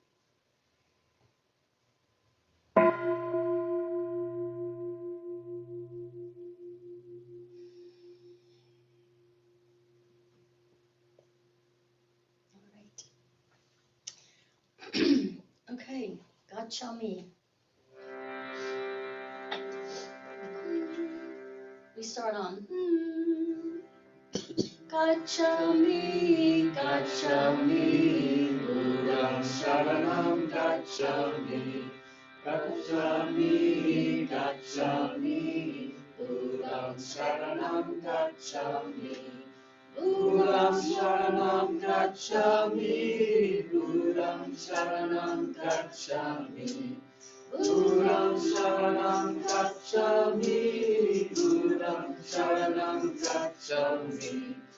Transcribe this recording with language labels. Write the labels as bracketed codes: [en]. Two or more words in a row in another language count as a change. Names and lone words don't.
[en] All right. Okay, gotcha me. We start on gotcha me, [pi] Buddham Sharanam Gacchami, Gacchami, Gacchami, Buddham Sharanam Gacchami, Buddham Sharanam Gacchami, Buddham Sharanam Gacchami, Buddham Sharanam Gacchami, Buddham Sharanam Gacchami.